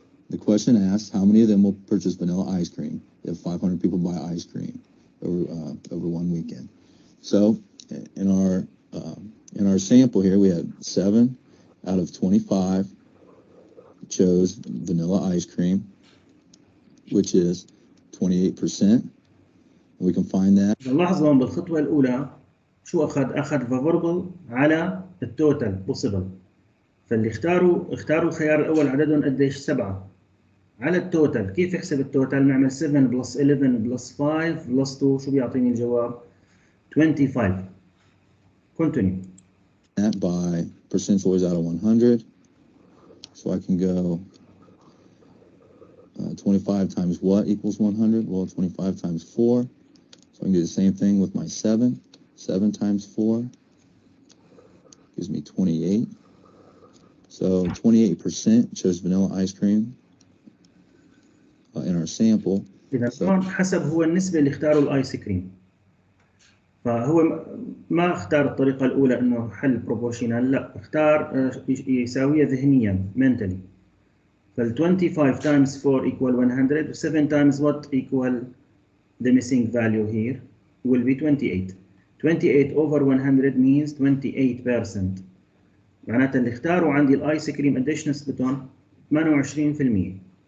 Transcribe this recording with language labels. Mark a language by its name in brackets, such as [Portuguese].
[English] The question asks how many of them will purchase vanilla ice cream if 500 people buy ice cream over one weekend. So in our sample here, we had 7 out of 25 chose vanilla ice cream, which is 28%. We can find that. [Arabic] لاحظوا بالخطوة الأولى شو أخذ favorable على التوتال possible. فاللي اختاروا الخيار الأول عددهم قديش؟ 7 على التوتال. كيف يحسب التوتال؟ نعمل 7 بلس 11 بلس 5 بلس 2 شو بيعطيني الجواب؟ 25. [English] Continue. That by percent choice out of 100. So I can go 25 times what equals 100? Well, 25 times 4. So I can do the same thing with my 7. 7 times 4 gives me 28. So 28% chose vanilla ice cream in our sample. [Arabic] إذا هون حسب هو النسبة اللي اختاروا الآيس كريم. فهو ما اختار الطريقة الأولى إنه حل proportional، لا اختار يساويها ذهنيا mentally. [English] فال 25 times 4 equal 100. 7 times what equal the missing value here will be 28. 28 over 100 means 28%. [Arabic] معناتها اللي اختاروا عندي الايس كريم قديش نسبتهم؟ 28%.